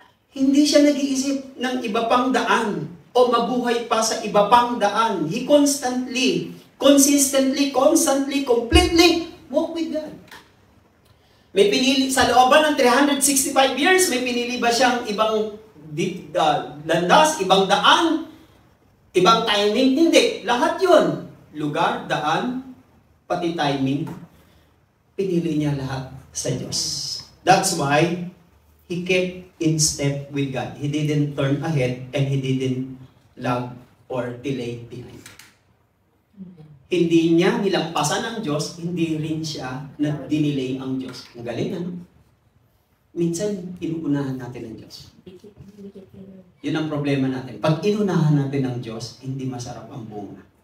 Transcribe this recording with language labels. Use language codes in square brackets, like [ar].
[tl] Hindi siya nag-iisip ng iba pang daan o mabuhay pa sa iba pang daan. [en] He consistently, completely walk with God. [tl] May pinili, sa looban ng 365 years, may pinili ba siyang ibang landas, ibang daan, ibang timing? Hindi. Lahat yun. Lugar, daan, pati timing. Pinili niya lahat sa Diyos. [en] That's why he kept in step with God. He didn't turn ahead and he didn't lag or delay behind. [tl] Hindi niya nilampasan ang Diyos, hindi rin siya na-delay ang Diyos. Ang galing, ano? Minsan, inuunahan natin ang Diyos. Yun ang problema natin. Pag inunahan natin ang Diyos, hindi masarap ang bunga.